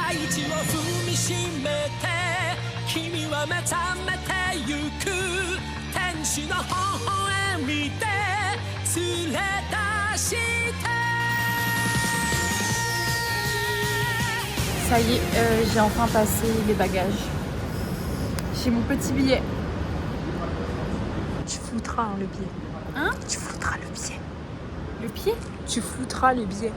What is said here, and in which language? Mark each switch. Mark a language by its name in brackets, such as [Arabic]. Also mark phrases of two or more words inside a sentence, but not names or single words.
[Japanese] 踏みしめて君は目覚めてゆく天使の微笑みで連れ出して [French] Ça y est, j'ai enfin passé les bagages. J'ai mon petit billet. Tu foutras le billet. Hein? Tu foutras le billet. Le pied? Tu foutras le billet.